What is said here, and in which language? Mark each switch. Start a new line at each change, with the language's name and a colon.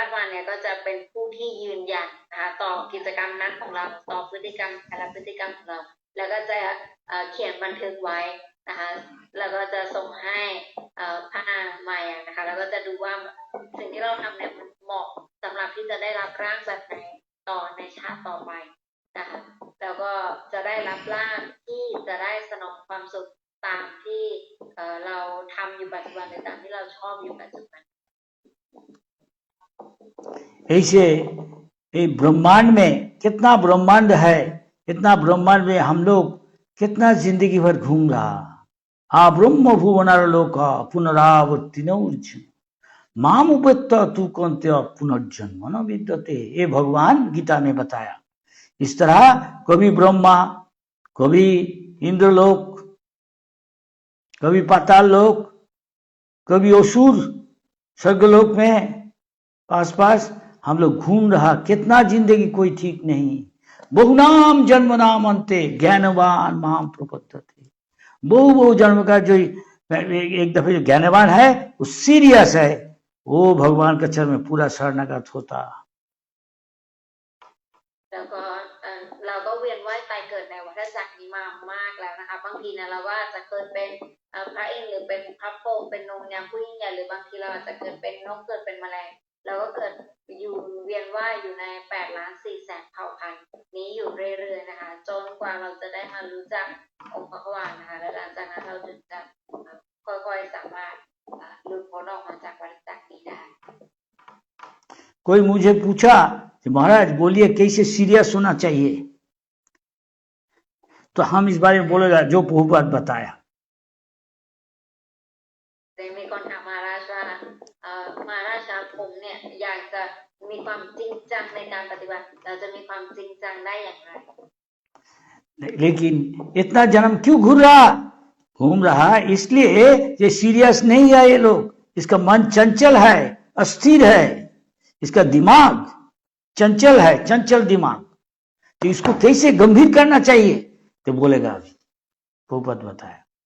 Thai: เนี่ยก็จะเป็นผู้ที่ยืนยันนะคะต่อกิจกรรมนั้นของเราต่อพฤติกรรมแต่ละพฤติกรรมของเราแล้วก็จะเขียนบันทึกไว้นะคะแล้วก็จะส่งให้พระนางมายานะคะแล้วก็จะดูว่าสิ่งที่เราทำเนี่ยเหมาะสำหรับที่จะได้รับร่างแบบไหนต่อในชาติต่อไปนะคะแล้วก็จะได้รับร่างที่จะได้สนองความสุขตามที่เราทำอยู่ปัจจุบันหรือตามที่เราชอบอยู่ปัจจุบัน
Hindi: ऐसे ये ब्रह्मांड में कितना ब्रह्मांड है, इतना ब्रह्मांड में हम लोग कितना जिंदगी भर घूम रहा।
Sanskrit: आ ब्रह्म भुवनार लोका पुनरावर्ति नौर्जुन माम उपत्ता तू कौन्त्य पुनर्जन्म न विद्यते।
Hindi: ये भगवान गीता में बताया। इस तरह कभी ब्रह्मा, कभी इंद्रलोक, कभी पाताल लोक, कभी असुर स्वर्गलोक में पास हम लोग घूम रहा। कितना जिंदगी कोई ठीक नहीं।
Sanskrit: बहुनाम जन्म नाम अंते ज्ञानवान माम प्रपद्यते।
Hindi: बहु जन्म का जो एक दफे जो ज्ञानवान है वो सीरियस है, वो भगवान के चरण में पूरा शरणागत होता।
Thai: แล้วก็เราก็เวียนว่ายตายเกิดในวัฏจักรนี้มามากแล้วนะคะบางทีนะเราก็อาจจะเกิดเป็นพระอินทร์หรือเป็นพระพรหมเป็นนงยามผู้ยิ่งใหญ่หรือบางทีเราอาจจะเกิดเป็นนกเกิดเป็นแมลงเราก็เกิดอยู่เวียนว่ายอยู่ใน8,400,000 เผ่าพันธุ์นี้อยู่เรื่อยๆนะคะจนกว่าเราจะได้มารู้จักองค์พระควานนะคะและหลังจากนั้นเราถึงจะค่อยๆสามารถหลุดพ้นออกมาจากวัฏจักรนี้ได้
Hindi: कोई मुझे पूछा कि महाराज बोलिए कैसे सीरियस होना चाहिए, तो हम इस बारे में बोलेगा जो प्रभुपाद बताया।
Thai: มีคนถามมหาราชว่ามหาราชผมเนี่ยอยากจะมีความจริงจังในการปฏิบัติเราจะมีความจริงจังได้อย่างไร
Hindi: लेकिन इतना जन्म क्यों घूम रहा इसलिए ये सीरियस नहीं है। ये लोग, इसका मन चंचल है, अस्थिर है, इसका दिमाग चंचल है, चंचल दिमाग। तो इसको कैसे गंभीर करना चाहिए तो बोलेगा अभी प्रभुपाद बताया।